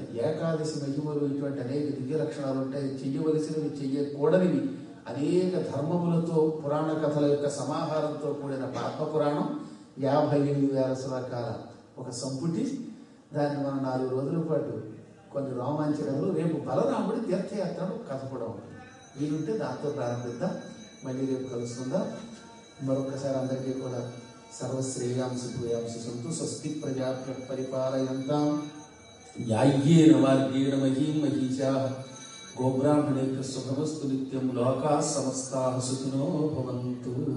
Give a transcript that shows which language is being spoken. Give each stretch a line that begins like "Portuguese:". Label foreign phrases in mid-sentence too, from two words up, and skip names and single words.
Telugu: ఏకాదశి మహిమలు, ఇటువంటి అనేక దివ్య లక్షణాలు ఉంటాయి. చెయ్యవలసినవి, చెయ్యకూడనివి, అనేక ధర్మములతో పురాణ కథల యొక్క సమాహారంతో కూడిన పద్మపురాణం 55,000 శ్లోకాల ఒక సంపుటి. దాన్ని మనం 4 రోజుల పాటు కొన్ని రోమాంచకాలు, రేపు బలరాముడి తీర్థయాత్రను కథ కూడా ఉంటుంది. వీలుంటే దాంతో ప్రారంభిద్దాం. మళ్ళీ రేపు కలుసుకుందాం. మరొకసారి అందరికీ కూడా
Sanskrit: సర్వశ్రేయాంసి భూయాంసి సంతు. స్వస్తి ప్రజాభ్య పరిపాలయంతాం న్యాయ్యేన మార్గేణ మహీం మహీషాః గోబ్రాహ్మణేభ్యః శుభమస్తు నిత్యం. లోకాః సమస్తాః సుఖినో భవంతు.